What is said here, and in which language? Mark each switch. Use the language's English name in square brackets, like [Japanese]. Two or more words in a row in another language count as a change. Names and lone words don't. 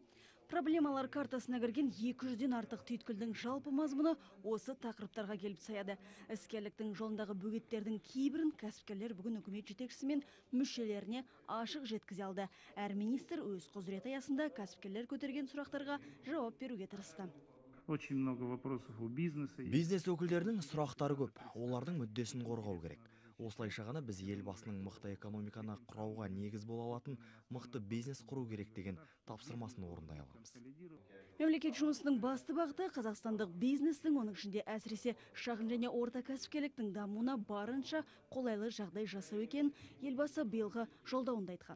[Kazakh] Проблемалар картасына кірген 200-ден артық түйткілдің жалпы мазмұны осы тақырыптарға келіп саяды. Іскерліктің жолындағы бөгеттердің кейбірін кәсіпкерлер бүгін үкімет жетекшісі мен мүшелеріне ашық жеткізе алды. Әр министр өз құзыреті аясында кәсіпкерлер көтерген сұрақтарға жауап беруге тырысты. [Russian] Очень много вопросов у бизнеса. [Kazakh] Бизнес өкілдерінің сұрақтары көп, олардың мүддесін қорғау керек. Осылайша ғана біз елбасының мықты экономиканы құрауға негіз бола алатын мықты бизнес құру керек деген тапсырмасын орындай аламыз. Мемлекет жұмысының басты бағыты қазақстандық бизнестің, оның ішінде әсіресе шағын және орта кәсіпкерліктің дамуына барынша қолайлы жағдай жасау екен, елбасы биылғы жолдауында айтқан.